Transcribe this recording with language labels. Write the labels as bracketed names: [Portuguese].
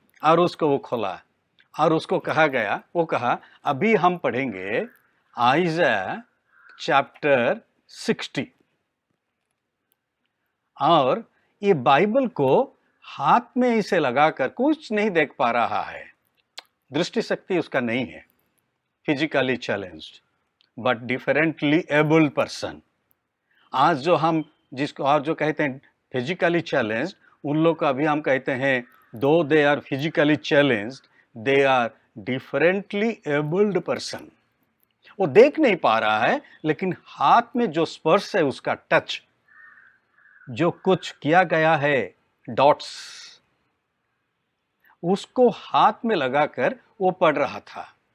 [Hindi] और उसको वो खोला और उसको कहा गया, वो कहा, अभी हम पढ़ेंगे आइज़ाया चैप्टर 60। और ये बाइबल को हाथ में इसे लगाकर कुछ नहीं देख पा रहा है, दृष्टि शक्ति उसका नहीं है, physically challenged, [English] but differently abled person. [Hindi] आज जो हम जिसको और जो कहते हैं फिजिकली चैलेंज, उन लोग का भी हम कहते हैं दो [English] They are physically challenge, they are differently abled person. [Hindi] वो देख नहीं पा रहा है, लेकिन हाथ में जो स्पर्श है, उसका टच, जो कुछ किया गया है डॉट्स, उसको हाथ में लगाकर वो पढ़ रहा था.